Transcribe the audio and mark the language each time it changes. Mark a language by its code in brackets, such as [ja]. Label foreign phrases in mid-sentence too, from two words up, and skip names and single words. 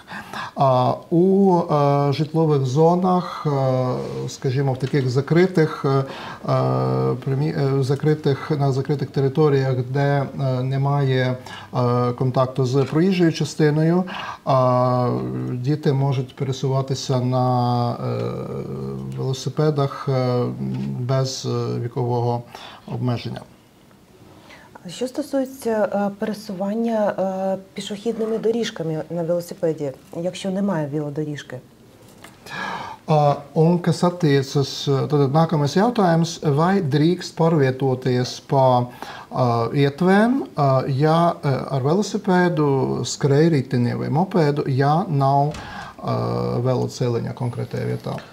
[uk] У житлових зонах, скажімо, в таких на закритих територіях, де немає контакту з проїжджою частиною, діти можуть пересуватися на велосипедах без вікового обмеження. Що стосується пересування пішохідними доріжками на велосипеді, якщо немає велодоріжки? [lv] Un kas attiecas, tad nākamais jautājums, vai drīkst pārvietoties pa ietvēm, ja ar velosipēdu, skrējriteni vai mopēdu, ja nav veloceliņa konkrētajā vietā?